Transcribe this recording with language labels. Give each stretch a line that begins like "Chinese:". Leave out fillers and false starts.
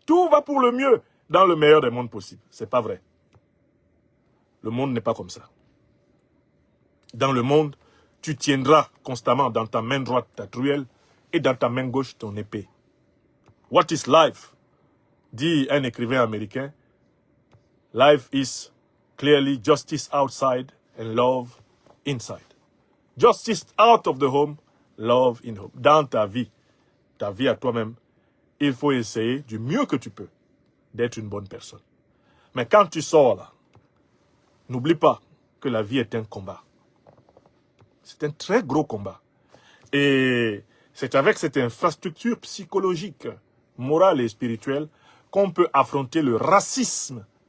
French: Tout va pour le mieux, dans le meilleur des mondes possibles. C'est pas vrai. Le monde n'est pas comme ça. Dans le monde, tu tiendras constamment dans ta main droite ta truelle et dans ta main gauche ton épée.
English: What is life?
French: Dit un écrivain américain.
English: Life is clearly justice outside and love inside. Justice out of the home, love in home.
French: Dans ta vie à toi-même, il faut essayer du mieux que tu peux d'être une bonne personne. Mais quand tu sors là, n'oublie pas que la vie est un combat. C'est un très gros combat. Et c'est avec cette infrastructure psychologique, morale et spirituelle qu'on peut affronter le racisme.